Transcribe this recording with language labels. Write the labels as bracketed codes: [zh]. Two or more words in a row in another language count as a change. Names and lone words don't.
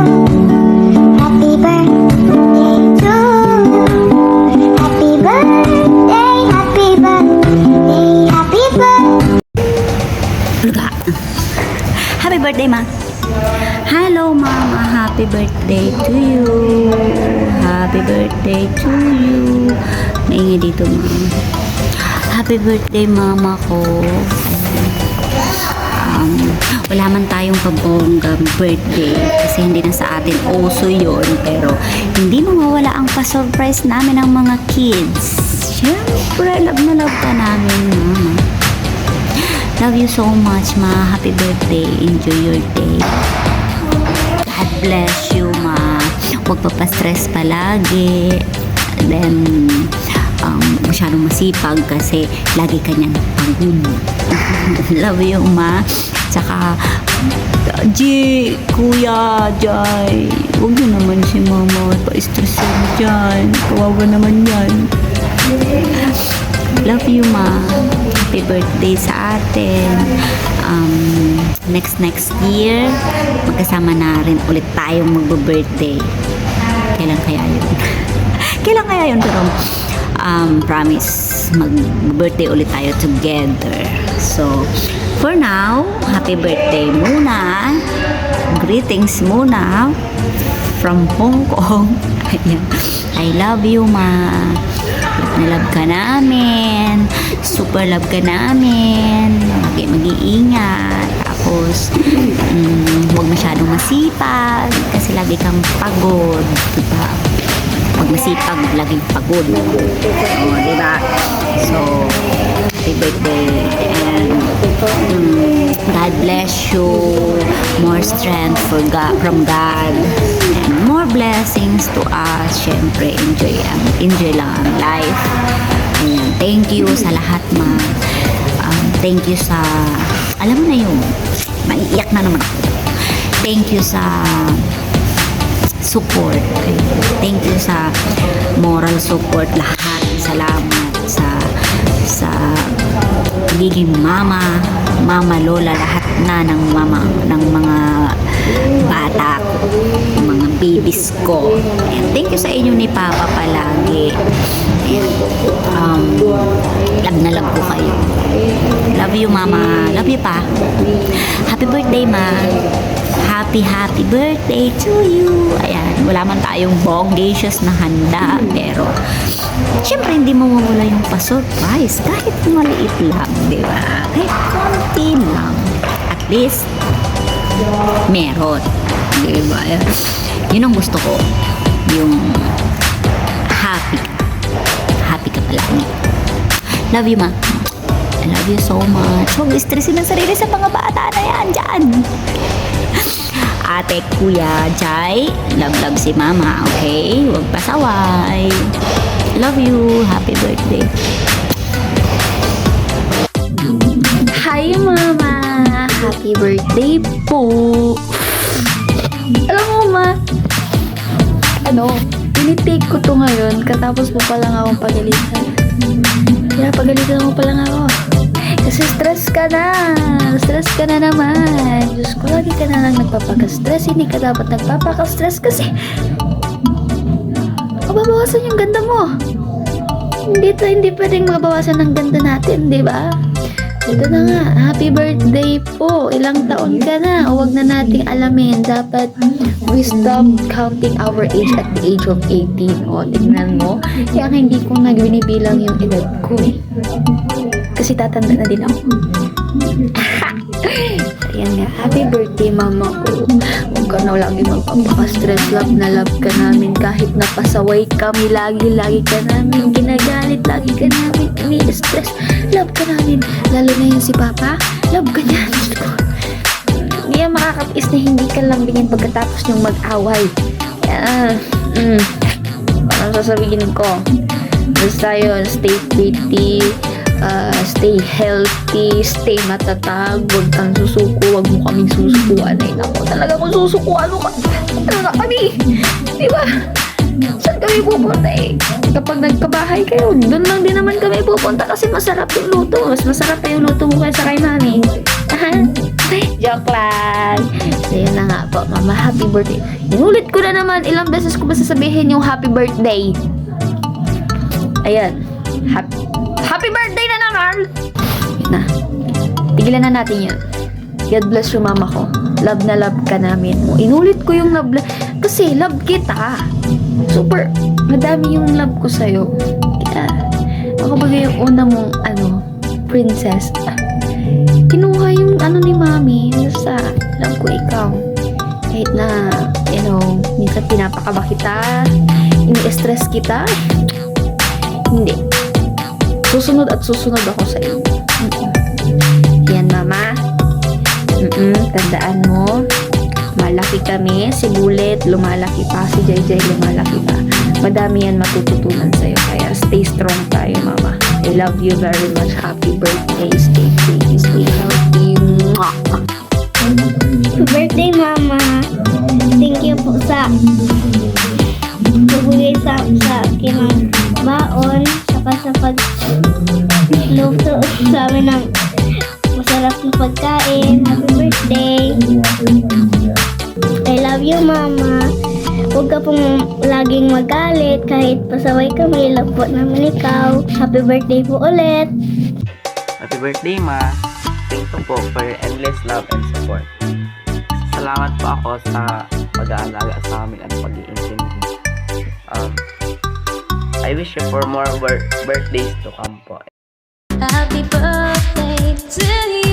[en] Happy birthday to you. Happy birthday, happy birthday, happy birthday. Luga. Happy birthday, ma. Hello, mama. Happy birthday to you. Happy birthday to you. [tl] Maingay dito, mama. [en] Happy birthday, [tl] mama ko. Wala man tayong pabonggang birthday kasi hindi na sa atin uso yun, pero hindi mawawala ang pa-surprise namin ng mga kids. Siyempre, love na love ka namin, mama. [en] Love you so much, ma. Happy birthday. Enjoy your day. God bless you, ma. [tl] Huwag pa-stress palagi. Then, masyadong masipag kasi lagi ka niyang pagod. [en] Love you, ma. [tl] Tsaka, Kuya, Jai, huwag niyo naman si mama pa-stress dyan. Kawawa naman yan. [en] Love you, ma. Happy birthday [tl] sa atin. Next year, magkasama na rin ulit tayong magbe-birthday. Kailan kaya yun? Kailan kaya yun? Pero, promise, mag-birthday ulit tayo together. [en] So, for now, happy birthday muna. Greetings muna from Hong Kong. [tl] Ayan. [en] I love you, [tl] ma. Love na love ka namin. Super love ka namin. Mag-iingat. Tapos, huwag masyadong masipag kasi lagi kang pagod. Diba? Huwag masipag, laging pagod. O, diba? [en] So, happy birthday. And, God bless you. More strength from God. And more blessings to us. [tl] Syempre, enjoy lang ang life. Ayan. [en] Thank you [tl] sa lahat, ma. [en] Thank you [tl] sa, alam mo na yun, maiiyak na naman ako. [en] Thank you sa support. Thank you sa moral support lahat. [tl] Salamat sa pagiging mama, lola, lahat na ng mga bata ko, mga babies ko. [en] And thank you [tl] sa inyo ni Papa palagi. And, love na love ko kayo. [en] Love you, mama. Love you, pa. Happy birthday, ma. Happy birthday to you. [tl] Ayan, wala man tayong bongacious na handa, pero syempre hindi mo mawala yung pa-surprise kahit maliit lang, di ba? Kahit konti lang, [en] at least [tl] meron, di ba? Yun ang gusto ko, yung happy ka palagi. [en] Love you, ma. I love you so much. [tl] Huwag stressin ang sarili sa mga bata na yan dyan. Ate, Kuya, Jai, love si mama, okay? Huwag pasaway. [en] Love you. Happy birthday. Hi, mama. Happy birthday po. [tl] Alam mo, ma, tinitake ko to ngayon katapos mo pa lang akong pagalitan. Kaya pagalitan mo pa lang ako. Kasi stress ka na naman. Diyos ko, lagi ka na lang nagpapaka-stress. Hindi ka dapat nagpapaka-stress kasi mababawasan yung ganda mo. Hindi pwedeng mabawasan ng ganda natin, di ba? Ito na nga, [en] happy birthday [tl] po. Ilang taon ka na? Huwag na nating alamin. [en] Dapat we stop counting our age at the age of 18. [tl] O, tignan mo. Kaya hindi ko nagbinibilang yung edad ko eh. Kasi tatanda na din ako. Ayan nga, [en] happy birthday, [tl] mama ko. Huwag ka na lagi magpapaka-stress. Love na love ka namin. Kahit napasaway kami, lagi ka namin ginagalit. Lagi ka namin ini-stress. Love ka namin. Lalo na yun si Papa. Love ka niya. Hindi yan makakapis na hindi ka lambingin pagkatapos niyong mag-away. Parang sasabihin ko, basta yun, [en] stay pretty, stay healthy, stay [tl] matatag, huwag kang susuko, huwag mo kaming susukuan. Ay nako, talaga kung susukuan mo ka, ano na kami, di ba? Saan kami pupunta eh? Kapag nagkabahay kayo, doon lang din naman kami pupunta kasi masarap yung luto. Mas masarap pa yung luto mo kaysa kay mami. [en] Mama, happy birthday. [tl] Inulit ko na naman, ilang beses ko ba sasabihin yung [en] happy birthday? [tl] Ayan. [en] Happy birthday na naman! [tl] Na. Tigilan na natin yan. [en] God bless you, [tl] mama ko. Love na love ka namin. Inulit ko yung love. Kasi love kita. Super. Madami yung love ko sa'yo. Kaya, ako bagay yung una mong, princess. Kinuha yung ni mami. Basta, alam ko ikaw. Kahit na, minsan pinapakaba kita. Ini-stress kita. Hindi. Susunod at susunod ako sa iyo. Yan, mama. Tandaan mo. Malaki kami. Si Bullet, lumalaki pa. Si JJ, lumalaki pa. Madami yan matututunan sa'yo. Kaya [en] stay strong [tl] tayo, mama. [en] I love you very much. Happy birthday. Stay free. Stay healthy. Mwah! Happy birthday, Mama. Thank you [tl] po sa pagbigay sa akin ng baon, saka sa pagluto sa amin ng masarap na pagkain. [en] Happy birthday. I love you, Mama. [tl] Huwag ka pong laging magalit kahit pasaway kami. Love po namin ikaw. [en] Happy birthday [tl] po ulit. [en] Happy birthday, Ma. Thank you po for your endless love and support. [tl] Salamat po ako sa pag-aalaga sa amin at pag-iintindi. [en] I wish you for more birthdays to come po. Happy birthday to